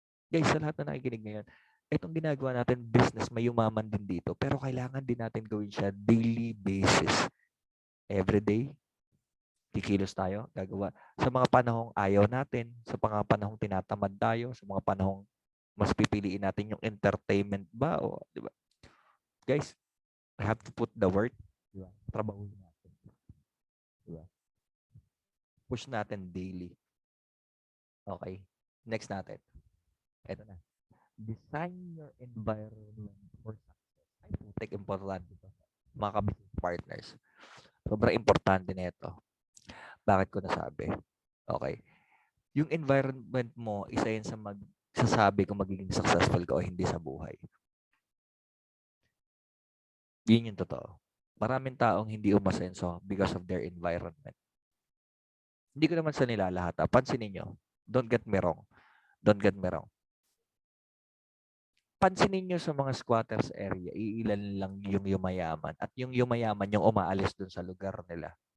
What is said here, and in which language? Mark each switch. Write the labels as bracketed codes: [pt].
[tl] Guys, sa lahat na nakikinig ngayon, itong ginagawa natin business, may yumaman din dito. Pero kailangan din natin gawin siya daily basis. Everyday, kikilos tayo, gagawa. Sa mga panahong ayaw natin, sa mga panahong tinatamad tayo, sa mga panahong mas pipiliin natin yung entertainment ba o, di ba? [en] Guys, I have to put the work, [tl] di ba? Trabaho natin. Di ba? Push natin daily. Okay. Next natin. Ito na. [en] Design your environment for success. [tl] Ay, putik, importante ito. Mga ka-business partners. Sobrang importante nito. Bakit ko nasabi? Okay. Yung environment mo, isa yun sa magsasabi kung magiging successful ka o hindi sa buhay. Yun yung totoo. Maraming taong hindi umasenso [en] because of their environment. [tl] Hindi ko naman sa nilalahat. Pansinin nyo. [en] Don't get me wrong. Don't get me wrong. [tl] Pansinin nyo sa mga squatters area, iilan lang yung yumayaman. At yung yumayaman, yung umaalis dun sa lugar nila.